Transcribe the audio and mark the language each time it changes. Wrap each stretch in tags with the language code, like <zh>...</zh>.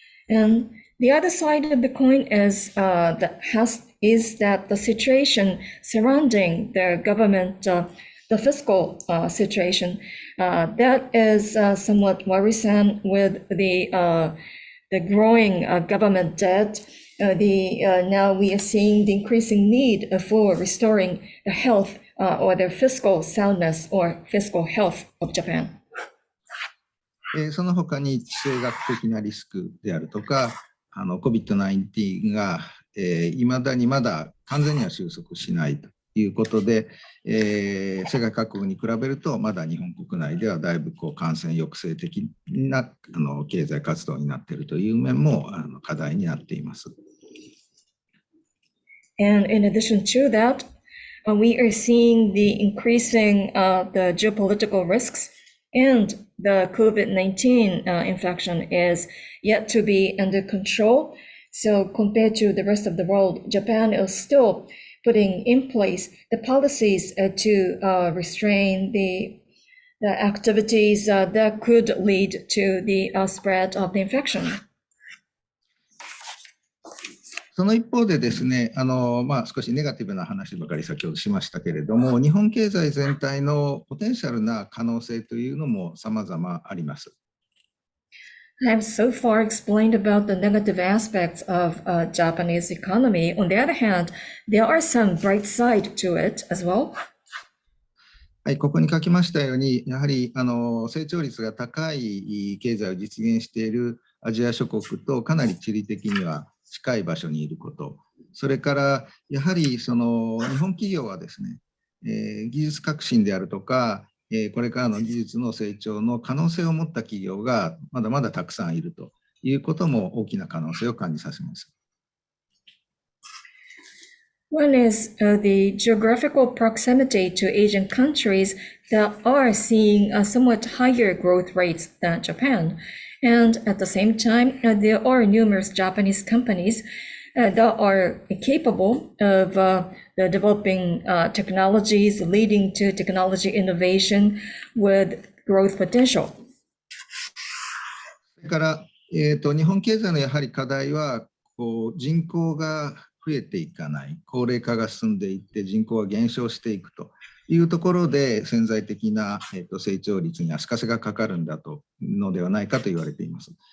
<en>And the other side of the coin is that the situation surrounding the government, the fiscal situation, that is somewhat worrisome with the growing government debt. Now we are seeing the increasing need for restoring the health or the fiscal soundness or fiscal health of Japan.</en> <ja>その他に地政学的なリスクであるとか、COVID-19 がいまだにまだ完全には収束しないということで、世界各国に比べるとまだ日本国内ではだいぶ感染抑制的な経済活動になっているという面も課題になっています。</ja> <en>And in addition to that, we are seeing the increasing the geopolitical risks, and the COVID-19 infection is yet to be under control. So compared to the rest of the world, Japan is still putting in place the policies to restrain the activities that could lead to the spread of the infection.</en> <ja>その一方でですね、少しネガティブな話ばかり先ほどしましたけれども、日本経済全体のポテンシャルな可能性というのも様々あります。</ja> <en>I have so far explained about the negative aspects of Japanese economy. On the other hand, there are some bright side to it as well.</en> <ja>はい、ここに書きましたように、やはり成長率が高い経済を実現しているアジア諸国とかなり地理的には近い場所にいること、それからやはり日本企業はですね、技術革新であるとか、これからの技術の成長の可能性を持った企業がまだまだたくさんいるということも大きな可能性を感じさせます。</ja> <en>One is the geographical proximity to Asian countries that are seeing somewhat higher growth rates than Japan. And at the same time, there are numerous Japanese companies that are capable of developing technologies leading to technology innovation with growth potential.</en> <ja>それから、日本経済のやはり課題は人口が増えていかない、高齢化が進んでいって人口が減少していくというところで潜在的な、成長率に足かせがかかるんだとのではないかと言われています。</ja>